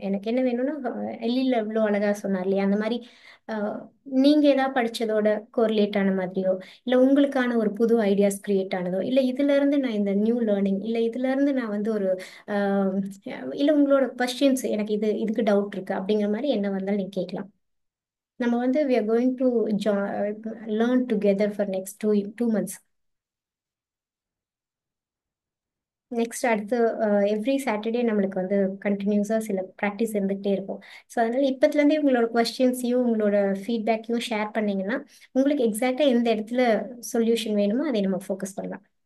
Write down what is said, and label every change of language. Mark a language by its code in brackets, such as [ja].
[ta] எனக்கு என்ன வேணும்னா எல்லியில் இவ்வளோ அழகா சொன்னார் இல்லையா, அந்த மாதிரி நீங்க ஏதாவது படிச்சதோட கோரிலேட் ஆன மாதிரியோ, இல்லை உங்களுக்கான ஒரு புது ஐடியாஸ் கிரியேட் ஆனதோ, இல்லை இதுல இருந்து நான் இந்த நியூ லேர்னிங், இல்லை இதுல இருந்து நான் வந்து ஒரு இல்லை உங்களோட கொஸ்டின்ஸ், எனக்கு இதுக்கு டவுட் இருக்கு அப்படிங்கிற மாதிரி என்ன வந்தாலும் நீங்க கேட்கலாம். நம்ம வந்து [en] we are going to learn together for next two months. [ta] Next அடுத்து எவ்ரி சாட்டர்டே நம்மளுக்கு வந்து கண்டினியூஸாக சில ப்ராக்டிஸ் இருந்துகிட்டே இருக்கும். ஸோ அதனால் இப்போத்துலேருந்தே உங்களோட கொஸ்டின்ஸையும் உங்களோட ஃபீட்பேக்கையும் ஷேர் பண்ணிங்கன்னா உங்களுக்கு எக்ஸாக்டாக எந்த இடத்துல சொல்யூஷன் வேணுமோ அதை நம்ம ஃபோக்கஸ் பண்ணலாம்.